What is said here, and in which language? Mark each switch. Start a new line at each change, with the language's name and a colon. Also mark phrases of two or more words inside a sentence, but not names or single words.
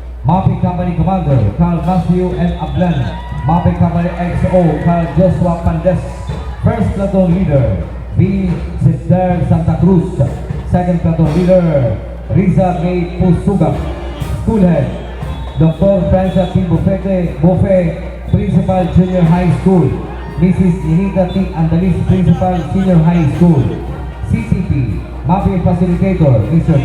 English: Mapping Company Commander Carl Matthew and Ablan. Mapping Company XO Carl Joshua Pandes. First Platoon Leader B. Sister Santa Cruz. Second Platoon Leader Riza May Pusuga. School Head Dr. Francia T. Buffet, Principal Junior High School. Mrs. Ninita T. Andalis, Principal Senior High School. CCP Mapping Facilitator Mr.